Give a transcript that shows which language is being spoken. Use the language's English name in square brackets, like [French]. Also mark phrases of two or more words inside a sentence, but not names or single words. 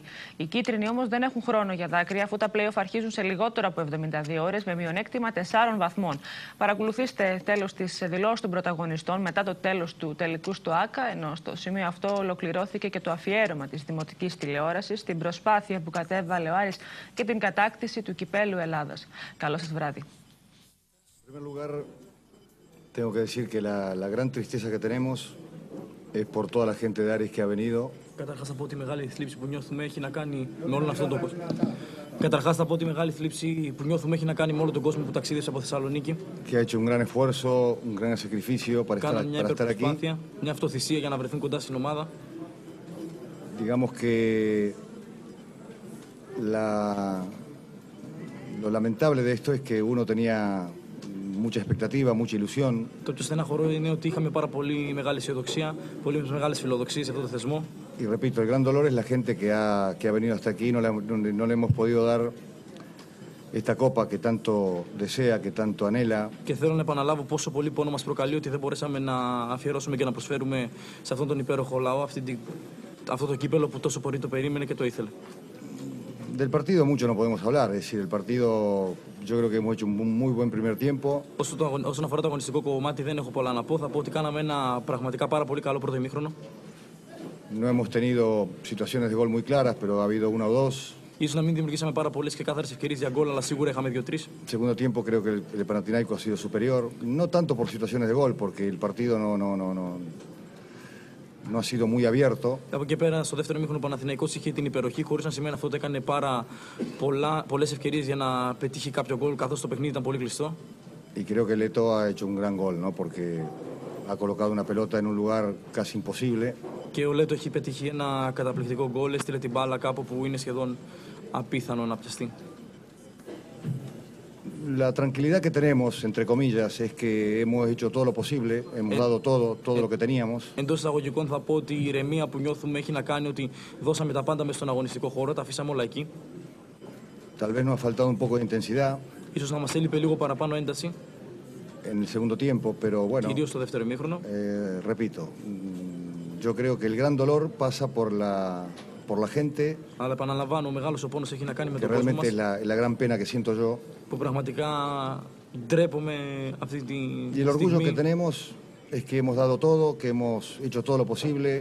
[Greek] Οι κίτρινοι όμως δεν έχουν χρόνο για δάκρυα, αφού τα play-off αρχίζουν σε λιγότερο από 72 ώρες με μειονέκτημα 4 βαθμών. Παρακολουθήστε τέλος της δηλώσης των πρωταγωνιστών μετά το τέλος του τελικού στο ΆΚΑ, ενώ στο σημείο αυτό ολοκληρώθηκε και το αφιέρωμα της δημοτικής τηλεόρασης στην προσπάθεια που κατέβαλε ο Άρης και την κατάκτηση του κυπέλλου Ελλάδας. Καλό σας βράδυ. [Spanish] En primer lugar, tengo que decir que la gran tristeza que tenemos es por toda la gente de Aris que ha venido. [Greek] Καταρχάς θα πω ότι η μεγάλη θλίψη που νιώθουμε έχει να κάνει με όλον αυτόν τον κόσμο. Καταρχάς θα πω ότι η μεγάλη θλίψη που νιώθουμε έχει να κάνει με όλο τον κόσμο που ταξίδεψε από Θεσσαλονίκη. [Spanish] Que ha hecho un gran esfuerzo, un gran sacrificio para estar aquí. [Greek] Μια αυτοθυσία για να βρεθούν κοντά στην ομάδα. [Spanish] Digamos que lo lamentable de esto es que uno tenía mucha expectativa, mucha ilusión. [Greek] Το πιο στεναχωρό είναι ότι είχαμε πάρα πολύ μεγάλη αισιοδοξία, πολύ μεγάλες φιλοδοξίες σε αυτό το θεσμό. [Spanish] Y repito, el gran dolor es la gente que ha venido hasta aquí y no le hemos podido dar esta copa que tanto desea, que tanto anhela. [Greek] Και θέλω να επαναλάβω πόσο πολύ πόνο μας προκαλεί ότι δεν μπορέσαμε να αφιερώσουμε και να προσφέρουμε σε αυτόν τον υπέροχο λαό αυτό το κύπελλο που τόσο πολύ το περίμενε και το ήθελε. [Spanish] Del partido mucho no podemos hablar, es decir, el partido yo creo que hemos hecho un muy buen primer tiempo. [Greek] Όσον αφορά το αγωνιστικό κομμάτι δεν έχω πολλά να πω, θα πω ότι κάναμε ένα πραγματικά πάρα πολύ καλό πρώτο ημίχρονο. [Spanish] No hemos tenido situaciones de gol muy claras, pero ha habido una o dos. [Greek] Ίσως να μην δημιουργήσαμε πάρα πολλές και καθαρές ευκαιρίες για γκολ, αλλά σίγουρα είχαμε 2-3. [Spanish] Segundo tiempo creo que el Panathinaikos ha sido superior, no tanto por situaciones de gol, porque el partido no ha sido muy abierto. [Greek] Από εκεί πέρα, στο δεύτερο ημίχρονο, ο Παναθηναϊκός είχε την υπεροχή, χωρίς να σημαίνει αυτό ότι έκανε πολλές ευκαιρίες για να πετύχει κάποιο γκολ, καθώς το παιχνίδι ήταν πολύ κλειστό. [Spanish] Y creo que Leto ha hecho un gran gol, ¿no? Porque ha colocado una pelota en un lugar casi imposible. [Greek] Και ο Λέτο έχει πετύχει ένα καταπληκτικό γκολ, έστειλε την μπάλα κάπου που είναι σχεδόν απίθανο να πιαστεί. [Spanish] La tranquilidad que tenemos, entre comillas, es que hemos hecho todo lo posible, hemos dado todo lo que teníamos. [Greek] Εντός εισαγωγικών θα πω ότι η ηρεμία που νιώθουμε έχει να κάνει ότι δώσαμε τα πάντα μες στον αγωνιστικό χώρο, τα αφήσαμε όλα εκεί. [Spanish] Tal vez nos ha faltado un poco de intensidad. [Greek] Ίσως να μας έλειπε λίγο παραπάνω ένταση. [Spanish] En el segundo tiempo, pero bueno. [Greek] Κυρίως στο δεύτερο ημίχρονο. [Spanish] Repito, yo creo que el gran dolor pasa por la gente. [Greek] Αλλά επαναλαμβάνω, ο μεγάλος ο πόνος έχει να κάνει με τον κόσμο μας. [Spanish] La gran pena que siento yo. [Greek] Που πραγματικά ντρέπομαι αυτή τη [Spanish] Y el orgullo que tenemos es que hemos dado todo, que hemos hecho todo lo posible.